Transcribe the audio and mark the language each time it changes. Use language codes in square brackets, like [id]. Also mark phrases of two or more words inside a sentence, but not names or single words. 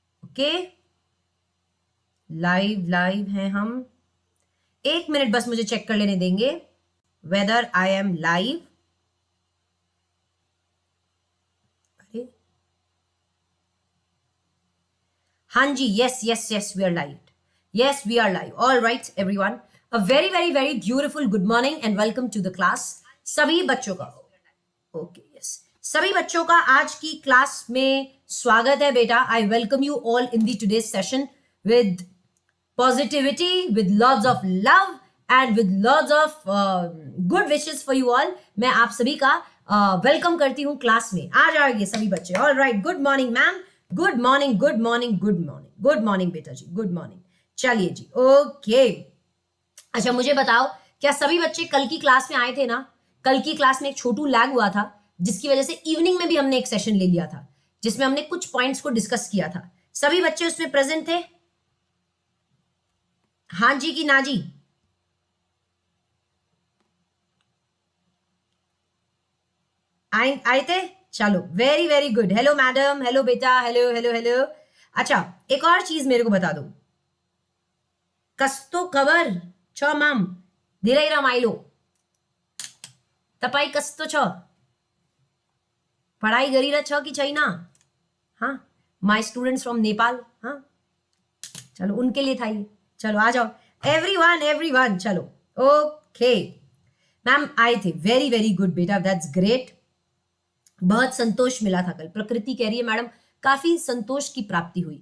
[hi] ओके, लाइव हैं हम। 1 मिनट बस मुझे चेक कर लेने देंगे [en] whether I am live. [hi] अरे हाँ जी, [en] yes we are live, yes we are live. all right everyone, a very very very beautiful good morning and welcome to the class. [hi] सभी बच्चों का [en] ओके यस, [hi] सभी बच्चों का आज की क्लास में स्वागत है बेटा। [en] I welcome you all in the today's session with positivity, with lots of love and with lots of good wishes for you all। [hi] मैं आप सभी का वेलकम करती हूँ क्लास में। आ जाएंगे सभी बच्चे। [en] all right, good morning ma'am, good morning good morning good morning good morning [hi] बेटा जी, [en] good morning. [hi] चलिए जी, ओके। अच्छा मुझे बताओ, क्या सभी बच्चे कल की क्लास में आए थे ना? कल की क्लास में एक छोटू लैग हुआ था, जिसकी वजह से इवनिंग में भी हमने एक सेशन ले लिया था, जिसमें हमने कुछ पॉइंट्स को डिस्कस किया था। सभी बच्चे उसमें प्रेजेंट थे? हाँ जी कि ना जी? आए थे? चलो [en] very very good. hello madam, hello [hi] बेटा, [en] hello hello hello. [hi] अच्छा एक और चीज मेरे को बता दो, [ne] कस्तो खबर छ मैम? धीरे रमाइलो तपाई कस्तो छ? पढ़ाई गरी छ कि छैन? [en] हाँ, my students from Nepal. [hi] हाँ चलो उनके लिए था ये। चलो आ जाओ एवरीवन चलो ओके। [en] मैम [hi] आए थे, [en] very very good बेटा, that's great. [hi] बहुत संतोष मिला था कल। प्रकृति कह रही है मैडम काफी संतोष की प्राप्ति हुई।